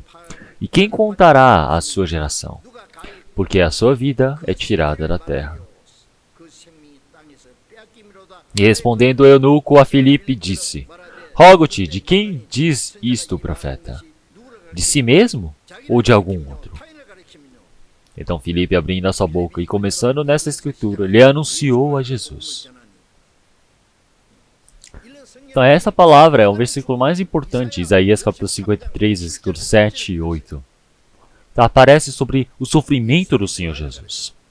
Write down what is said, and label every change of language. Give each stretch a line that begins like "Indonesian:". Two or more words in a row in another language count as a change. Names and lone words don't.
Portuguese: E quem contará a sua geração? Porque a sua vida é tirada da terra.
Korean: 그 생명이 땅에서 빼앗김이로다.
Portuguese: E respondendo o eunuco a Filipe, disse: Rogo-te, de quem diz isto o profeta? De si mesmo ou de algum outro?
Korean: 타인을 가리키면요.
Portuguese: Então Filipe, abrindo a sua boca e começando nesta escritura, lhe anunciou a Jesus. Então essa palavra é o versículo mais importante, Isaías capítulo 53, versículos 7 e 8. Então, aparece sobre o sofrimento do Senhor Jesus.